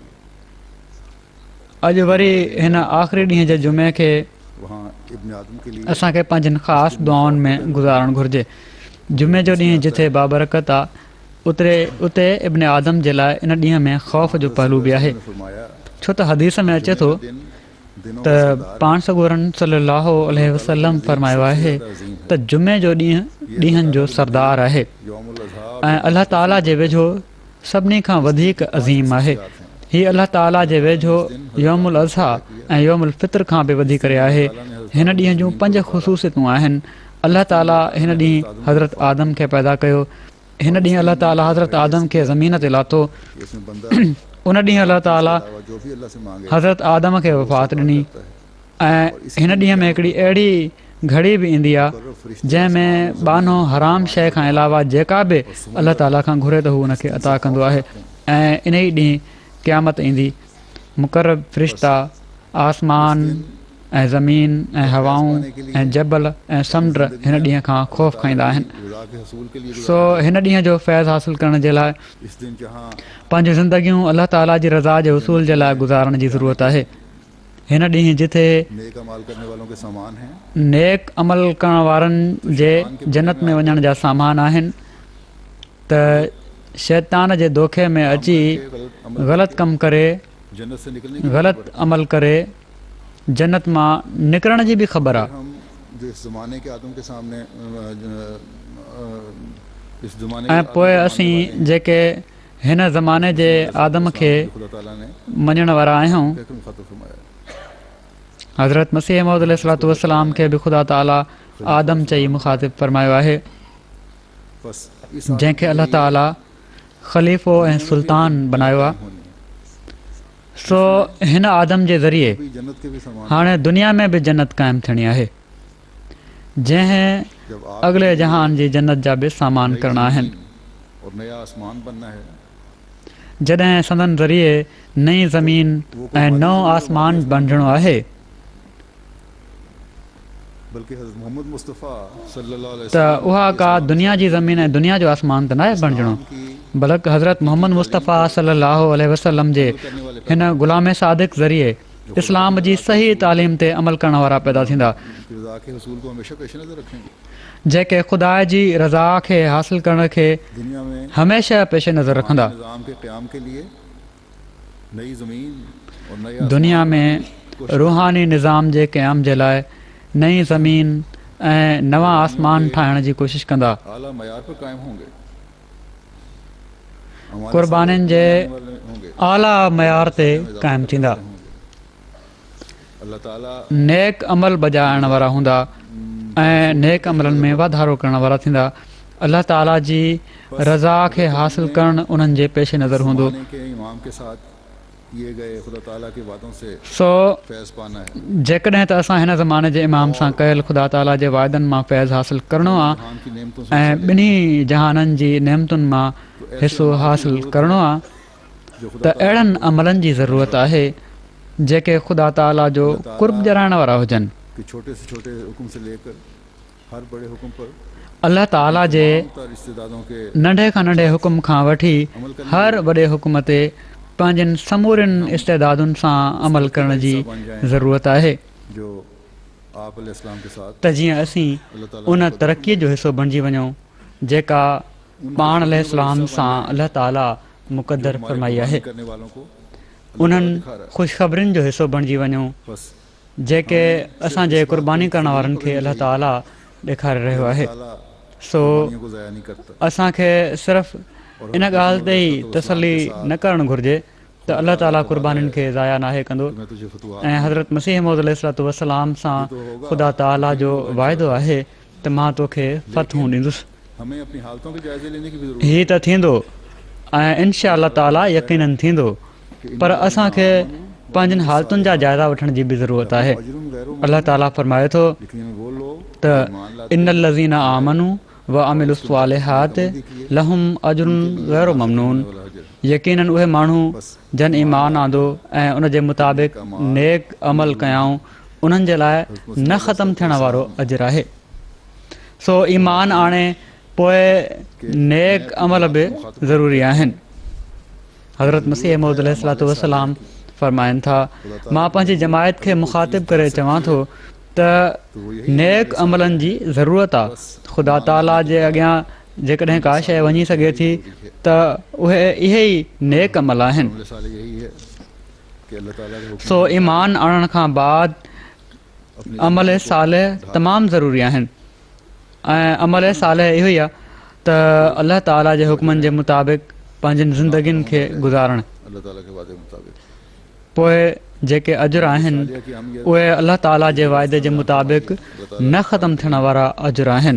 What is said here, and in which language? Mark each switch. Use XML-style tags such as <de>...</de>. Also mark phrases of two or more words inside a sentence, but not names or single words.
<sd>अॼु वरी हिन आख़िरी ॾींहं जे जुमे खे</sd> <hi>वहाँ इब्न आदम के लिए</hi> <sd>असांखे पंहिंजनि ख़ासि दुआउनि में गुज़ारणु घुरिजे। जुमे जो ॾींहुं जिथे बाबरकत आहे उते इब्न आदम जे लाइ इन ॾींहं में ख़ौफ़ जो पहलू बि आहे,</sd> <hi>फरमाया</hi> <sd>छो त हदीस में अचे थो</sd> <hi>दिनों</hi> <sd>त पाण सॻोरन</sd> <ar>صلى الله عليه وسلم</ar> <sd>फरमायो आहे त जुमे जो ॾींहुं ॾींहंनि जो सरदार आहे यौमुल अज़हा ऐं अलाह ताला जे वेझो सभिनी खां वधीक अज़ीम आहे। हीअ अलाह ताला जे वेझो यौमुल अज़हा ऐं यौमुल फितर खां बि वधी करे आहे। हिन ॾींहं जूं 5 ख़ुसूसियतूं आहिनि। अलाह ताला हिन ॾींहुं हज़रत आदम खे पैदा कयो, हिन ॾींहुं अलाह ताला हज़रत आदम खे ज़मीन ते लाथो,</sd> <hi>इसमें बंदा</hi> <sd>उन ॾींहुं अलाह ताला</sd> <hi>जो भी अल्लाह से मांगे</hi> <sd>हज़रत आदम खे वफ़ात ॾिनी ऐं हिन ॾींहं में हिकिड़ी अहिड़ी घड़ी बि ईंदी आहे जंहिंमें बानो हराम शइ खां अलावा जेका बि अलाह ताला खां घुरे त हू हुनखे अता कंदो आहे। ऐं इन ई ॾींहुं क़यामत ईंदी, मुक़रब फ़रिश्ता आसमान ऐं ज़मीन ऐं हवाऊं ऐं जबल ऐं समुंड हिन ॾींहं खां ख़ौफ़ खाईंदा आहिनि।</sd> <hi>रज़ा के हसूल के लिए</hi> <sd>सो हिन ॾींहं जो फैज़ हासिलु करण जे लाइ</sd> <hi>इस दिन जहाँ</hi> <sd>पंहिंजूं ज़िंदगियूं अलाह ताला जी रज़ा जे उसूल जे लाइ गुज़ारण जी ज़रूरत आहे। हिन ॾींहुं जिथे</sd> <hi>नेक अमाल करने वालों के सामान हैं,</hi> <sd>नेक अमल करण वारनि जे जन्नत में वञण जा सामान आहिनि, त शैतान जे दोखे में अची ग़लति कमु करे,</sd> <hi>जन्नत से निकलने की</hi> <sd>ग़लति अमल करे जन्नत मां निकिरण जी बि ख़बर आहे।</sd> <hi>हम जो इस ज़माने के आदम के सामने इस ज़माने</hi> <sd>ऐं पोइ असीं जेके हिन ज़माने जे आदम खे</sd> <hi>खुदा ताला ने</hi> <sd>मञण वारा आहियूं,</sd> <hi>ख़त्म फरमाया।</hi> <sd>हज़रत मसीह मौद</sd> <ar>عليه الصلاة والسلام</ar> <sd>खे बि ख़ुदा ताला आदम चई मुखातिब फरमायो आहे,</sd> <hi>बस इस</hi> <sd>जंहिंखे अलाह ताला ख़लीफ़ो ऐं सुल्तान बनायो आहे। सो हिन आदम जे ज़रिए</sd> <hi>भी जन्नत के भी सामान</hi> <sd>हाणे दुनिया में बि जन्नत क़ाइमु थियणी आहे, जंहिं</sd> <hi>जब आप</hi> <sd>अॻिले जहान जी जन्नत जा बि सामान करणा आहिनि।</sd> <hi>और नया आसमान बनना है,</hi> <sd>जॾहिं संदन ज़रिए नई ज़मीन ऐं नओं आसमान बणिजणो आहे, बल्कि हज़रत मोहम्मद मुस्तफ़ा</sd> <ar>صلى الله عليه</ar> <sd>त उहा का दुनिया जी ज़मीन ऐं दुनिया जो आसमान त न आहे बणिजणो,</sd> <hi>वसल्लम की</hi> <sd>बल्कि हज़रत मोहम्मद मुस्तफ़ा</sd> <ar>صلى الله عليه وسلم</ar> <sd>जे हिन ग़ुलाम सादिक़ ज़रिए इस्लाम जी सही तालीम ते अमल करण वारा पैदा थींदा,</sd> <hi>रज़ा के हसूल को हमेशा पेश नज़र रखेंगे।</hi> <sd>जेके ख़ुदा जी रज़ा खे हासिलु करण खे</sd> <hi>दुनिया में</hi> <sd>हमेशह पेश नज़र रखंदा।</sd> <hi>निज़ाम के क़याम के लिए नई ज़मीन और नया</hi> <sd>दुनिया में रूहानी निज़ाम जे क़याम जे लाइ नई ज़मीन ऐं नवां आसमान ठाहिण जी कोशिशि कंदा,</sd> <hi>आला मयार पर कायम होंगे, हमारे</hi> <sd>क़ुर्बानीनि जे</sd> <hi>होंगे,</hi> <sd>आला मयार ते क़ाइमु थींदा,</sd> <hi>अल्लाह ताला</hi> <sd>नेक अमल बजाइण वारा हूंदा ऐं नेक अमलनि में वाधारो करण वारा थींदा। अलाह ताला जी रज़ा खे हासिलु करणु उन्हनि जे पेश नज़र हूंदो।</sd> <hi>ज़माने के इमाम के साथ किए गए खुदा ताला के वादों से</hi> <sd>सो</sd> <hi>फैज़ पाना है।</hi> <sd>जेकॾहिं त असां हिन ज़माने जे इमाम सां कयल ख़ुदा ताला जे वाइदनि मां फैज़ हासिलु करणो आहे</sd> <hi>जहान की नेमतों से</hi> <sd>ऐं ॿिन्ही जहाननि जी नेमतुनि मां हिसो हासिलु करणो आहे, जो त अहिड़नि अमलनि जी ज़रूरत आहे जेके ख़ुदा ताला जो कुर्ब ॼाणाइण वारा हुजनि।</sd> <hi>कि छोटे से छोटे हुक्म से लेकर हर बड़े हुक्म पर</hi> <sd>अलाह ताला जे</sd> <hi>रिश्तेदारों के</hi> <sd>नंढे खां नंढे हुकुम खां वठी हर वॾे हुकुम ते पंहिंजनि समूरनि इस्तेदादुनि सां अमल करण जी ज़रूरत आहे,</sd> <hi>जो आप अलैहिस्सलाम के साथ</hi> <sd>त जीअं असीं उन तरक़ीअ जो हिसो बणिजी वञूं जेका पाण अलैहिस्सलाम सां अलाह ताला मुक़दर फरमाई आहे,</sd> <hi>करने वालों को</hi> <sd>उन्हनि ख़ुशख़बरियुनि जो हिसो बणिजी वञूं बस जेके असांजे क़ुर्बानी करण वारनि खे अलाह ताला ॾेखारे रहियो आहे। ताला सो</sd> <hi>दुनिया को ज़ाया नहीं करता।</hi> <sd>असांखे सिर्फ़ु इन ॻाल्हि ते ई तसली न करणु घुरिजे त अलाह ताला क़ुर्बानीनि खे ज़ाया नाहे कंदो</sd> <hi>मैं तुझे फतवा</hi> <sd>ऐं हज़रत मसीह मौद</sd> <ar>عليه الصلاة والسلام</ar> <sd>सां ख़ुदा ताला जो वाइदो आहे त मां तोखे फ़तहूं ॾींदुसि।</sd> <hi>हमें अपनी हालतों के जायज़े लेने की भी ज़रूरत</hi> <sd>हीअ त थींदो ऐं</sd> <ar>إن شاء الله</ar> <sd>ताला यकीनन थींदो, पर असांखे पंहिंजनि हालतुनि जा जाइज़ा वठण जी बि ज़रूरत आहे।</sd> <hi>है।</hi> <ar>أجرٌ غيرُ</ar> <sd>अलाह ताला फरमाए थो</sd> <hi>लेकिन वो लोग</hi> <sd>त</sd> <ar>إن الذين آمنوا وعملوا الصالحات لهم أجر غير ممنون,</ar> <sd>यकीनन उहे माण्हू जन ईमान आंदो ऐं उन जे मुताबिक़ नेक अमल कयाऊं उन्हनि जे लाइ न ख़तमु थियण वारो अजर आहे। सो ईमान आणे पोइ नेक अमल बि ज़रूरी आहिनि। हज़रत मसीह मौद</sd> <ar>عليه الصلاة والسلام</ar> <sd>फरमाइनि था, मां पंहिंजी जमायत खे मुखातिब करे चवां थो त नेक अमलनि जी ज़रूरत आहे। ख़ुदा ताला जे अॻियां जेकॾहिं का शइ वञी सघे थी त उहे इहे ई नेक अमल आहिनि।</sd> <hi>अमल साले यही है कि अल्लाह ताला के हुक्म</hi> <sd>सो ईमान आणण खां बाद अमल साले तमामु ज़रूरी आहिनि ऐं अमल साले इहो ई आहे त अलाह ताला जे हुकमनि जे मुताबिक़ पंहिंजनि ज़िंदगियुनि खे गुज़ारणु। अल्लाह ताला के वादे मुताबिक पोइ जेके अजुर आहिनि उहे अलाह ताला जे वाइदे जे मुताबिक़ न ख़तमु थियण वारा अजुर आहिनि।</sd>